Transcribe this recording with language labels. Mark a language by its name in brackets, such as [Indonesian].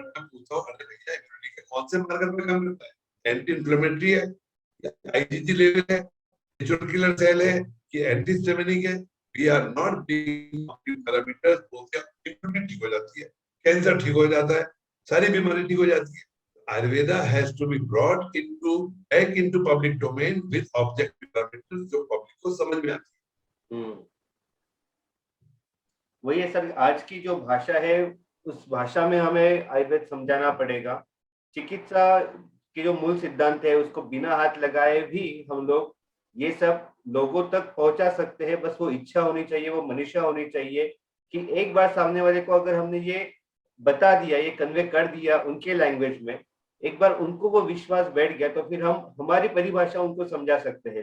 [Hindi] मैं पूछता हूँ, अरे भैया इम्यूनिटी के कौन से मार्कर पर काम करता है? एंटी इन्फ्लेमेटरी है, आईजीजी लेवल है, नेचुरल किलर सेल है, कि एंटीहिस्टामिनिक है? [English] we are not being parameters, [Hindi] बोलते हैं इम्यूनिटी ठीक हो जाती है, कैंसर ठीक हो जाता है, सारी बीमारी ठीक हो जाती है। [English] Ayurveda has to be brought back into public domain with objective parameters [Hindi] जो public को समझ में आती है। वही है सर, आज की जो भाषा है उस भाषा में हमें आयुर्वेद समझाना पड़ेगा। चिकित्सा के जो मूल सिद्धांत है उसको बिना हाथ लगाए भी हम लोग ये सब लोगों तक पहुंचा सकते हैं। बस वो इच्छा होनी चाहिए, वो मनीषा होनी चाहिए कि एक बार सामने वाले को अगर हमने ये बता दिया, ये कन्वे कर दिया उनके लैंग्वेज में, एक बार उनको वो विश्वास बैठ गया तो फिर हम हमारी परिभाषा उनको समझा सकते हैं।